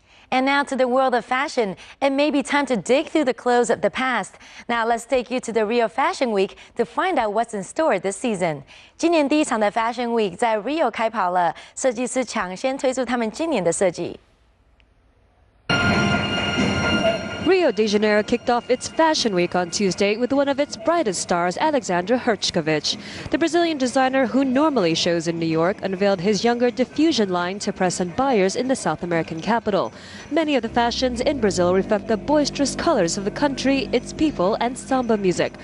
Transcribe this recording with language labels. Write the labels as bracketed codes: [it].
[en] And now to the world of fashion. It may be time to dig through the clothes of the past. Now let's take you to the Rio Fashion Week to find out what's in store this season. [zh] 今年第一场的 Fashion Week 在 Rio 开跑了，设计师抢先推出他们今年的设计。 [en] Rio de Janeiro kicked off its Fashion Week on Tuesday with one of its brightest stars, Alexandra Hrčković. The Brazilian designer, who normally shows in New York, unveiled his younger diffusion line to press and buyers in the South American capital. Many of the fashions in Brazil reflect the boisterous colors of the country, its people, and samba music.